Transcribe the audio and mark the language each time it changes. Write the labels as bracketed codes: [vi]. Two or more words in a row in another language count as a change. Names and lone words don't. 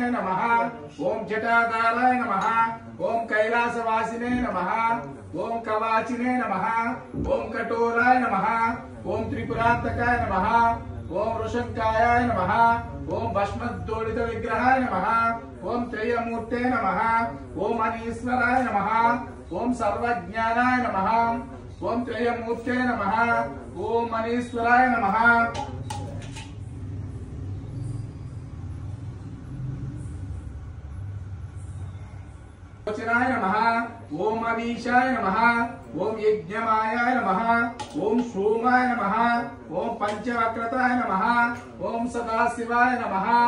[sa] నమః ఓం జటాధారాయ నమః ఓం కైలాసవాసినే నమః ఓం కవాచినే నమః ఓం కఠోరాయ నమః ఓం త్రిపురాంతకాయ నమః ఓం వృషంకాయాయ నమః ఓం భస్మద్దోళిత విగ్రహాయ నమః ఓం త్రయమూర్తే నమః ఓం అనీశ్వరాయ నమః ఓం సర్వజ్ఞానాయ నమః ఓం త్రయమూర్తే నమః ఓం అనీశ్వరాయ నమః वचनाय नमः ओम अवीशाय नमः ओम यज्ञमायाय नमः ओम सोमाय नमः ओम पंचवक्रताय नमः ओम सदाशिवाय नमः